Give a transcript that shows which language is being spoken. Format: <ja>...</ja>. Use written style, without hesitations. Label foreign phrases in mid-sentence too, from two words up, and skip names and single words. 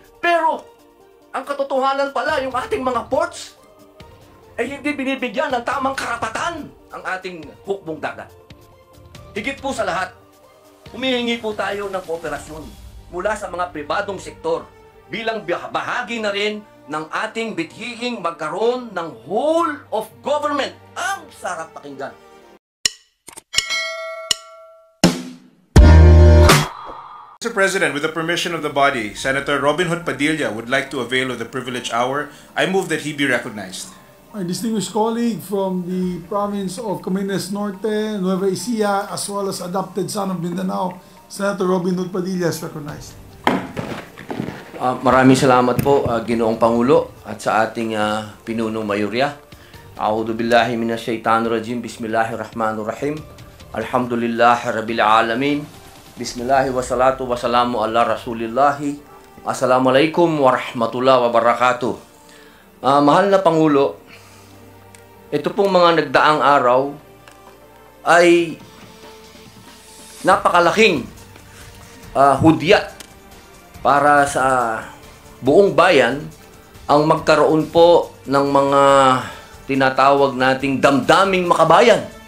<tl>Pero, ang katotohanan pala, yung ating mga ports ay hindi binibigyan ng tamang karapatan ang ating hukbong dagat. Higit po sa lahat, humihingi po tayo ng kooperasyon mula sa mga pribadong sektor bilang bahagi na rin ng ating bithiing magkaroon ng</tl> <en>whole of government.</en> <tl>Ang sarap pakinggan.</tl> <en>Mr. President, with the permission of the body, Senator Robin Hood Padilla would like to avail of the privileged hour. I move that he be recognized. My distinguished colleague from the province of Camarines Norte, Nueva Ecija, as well as adopted son of Mindanao, Senator Robin Hood Padilla is recognized.</en> <tl>Maraming salamat po, Ginoong Pangulo, at sa ating pinunong mayorya.</tl> <ar>أعوذ بالله من الشيطان الرجيم. بسم الله الرحمن الرحيم. الحمد لله رب العالمين. بسم الله والصلاة والسلام على رسول الله. السلام عليكم ورحمة الله وبركاته.</ar> <tl>Mahal na Pangulo, ito pong mga nagdaang araw ay napakalaking hudyat para sa buong bayan ang magkaroon po ng mga tinatawag nating damdaming makabayan.</tl>